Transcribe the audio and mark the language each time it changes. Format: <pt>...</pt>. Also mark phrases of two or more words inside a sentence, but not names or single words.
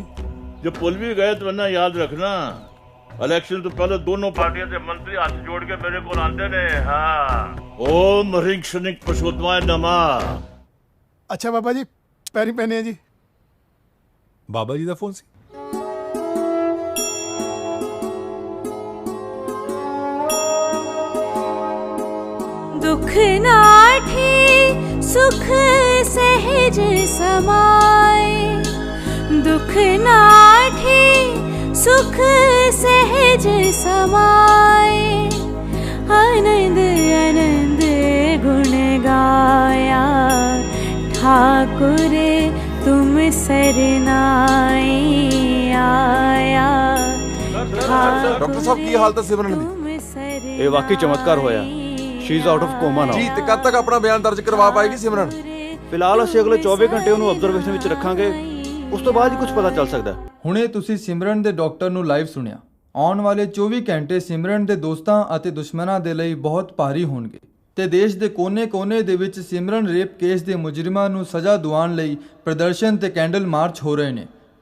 <pa>ਜੋ ਭੁੱਲ ਵੀ ਗਏ ਤਾਂ ਨਾ ਯਾਦ ਰੱਖਣਾ, ਇਲੈਕਸ਼ਨ ਤੋਂ ਪਹਿਲੇ ਦੋਨੋਂ ਪਾਰਟੀਆਂ ਦੇ ਮੰਤਰੀ ਹੱਥ ਜੋੜ ਕੇ ਮੇਰੇ ਕੋਲ ਆਉਂਦੇ ਨੇ।</pa> <sa>ਹਾਂ, ओम हरिंग शनिक पशोतमाए नमा।</sa> <pa>ਅੱਛਾ ਬਾਬਾ ਜੀ ਪੈਰੀ ਪੈਨੇ ਆ ਜੀ। ਬਾਬਾ ਜੀ ਦਾ ਫੋਨ ਸੀ। ਦੁਖ ਨਾਠੀ ਸੁਖ ਸਹਜ ਸਮਾਏ, ਦੁਖ ਨਾਠੀ ਸੁਖ ਸਹਜ ਸਮਾਏ, ਆਨੰਦ ਆਨੰਦ ਗੁਣ ਗਾਇਆ, ਠਾਕੁਰ ਤੁਮ ਸਰਨਾਏ ਆਇਆ। ਡਾਕਟਰ ਸਾਹਿਬ ਕੀ ਹਾਲਤ ਹੈ ਸਿਮਰਨ ਦੀ? ਇਹ ਵਾਕਈ ਚਮਤਕਾਰ ਹੋਇਆ।</pa> <en>She is out of coma now.</en> <pa>ਜੀ, ਤੇ ਕਦ ਤੱਕ ਆਪਣਾ ਬਿਆਨ ਦਰਜ ਕਰਵਾ ਪਾਏਗੀ ਸਿਮਰਨ? ਫਿਲਹਾਲ ਅਸੀਂ ਅਗਲੇ 24 ਘੰਟੇ ਉਹਨੂੰ ਆਬਜ਼ਰਵੇਸ਼ਨ ਵਿੱਚ ਰੱਖਾਂਗੇ, ਉਸ ਤੋਂ ਬਾਅਦ ਹੀ ਕੁਝ ਪਤਾ ਚੱਲ ਸਕਦਾ। ਹੁਣੇ ਤੁਸੀਂ ਸਿਮਰਨ ਦੇ ਡਾਕਟਰ ਨੂੰ ਲਾਈਵ ਸੁਣਿਆ। ਆਉਣ ਵਾਲੇ 24 ਘੰਟੇ ਸਿਮਰਨ ਦੇ ਦੋਸਤਾਂ ਅਤੇ ਦੁਸ਼ਮਣਾਂ ਦੇ ਲਈ ਬਹੁਤ ਭਾਰੀ ਹੋਣਗੇ ਤੇ ਦੇਸ਼ ਦੇ ਕੋਨੇ-ਕੋਨੇ ਦੇ ਵਿੱਚ ਸਿਮਰਨ ਰੇਪ ਕੇਸ ਦੇ ਮੁਜਰਮਾਂ ਨੂੰ ਸਜ਼ਾ ਦਿਵਾਉਣ ਲਈ ਪ੍ਰਦਰਸ਼ਨ ਤੇ ਕੈਂਡਲ ਮਾਰਚ ਹੋ ਰਹੇ ਨੇ।</pa>